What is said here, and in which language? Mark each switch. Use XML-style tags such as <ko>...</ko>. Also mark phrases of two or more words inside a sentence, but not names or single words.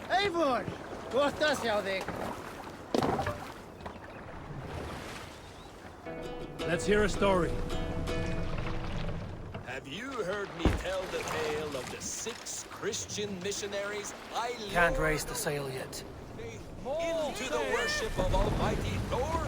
<is>Eivor! Gott að sjá þig.</is> <en>Let's hear a story. Have you heard me tell the tale of the 6 Christian missionaries I Can't lured raise the sail yet. into the worship of Almighty Thor?</en>